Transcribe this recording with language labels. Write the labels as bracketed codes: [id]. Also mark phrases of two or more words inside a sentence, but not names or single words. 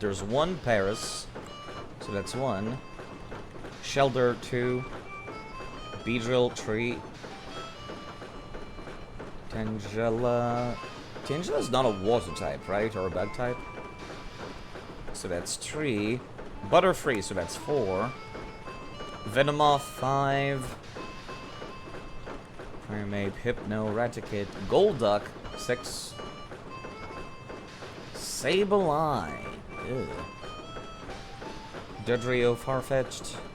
[en] There's 1 Paris, so that's 1. Shelter, 2. Beedrill, 3. Tangela. Tangela's not a water type, right? Or a bug type? So that's 3. Butterfree, so that's 4. Venomoth, 5. Primeape, Hypno, Raticate, Golduck, 6. Sableye, ew. Dodrio, Farfetch'd.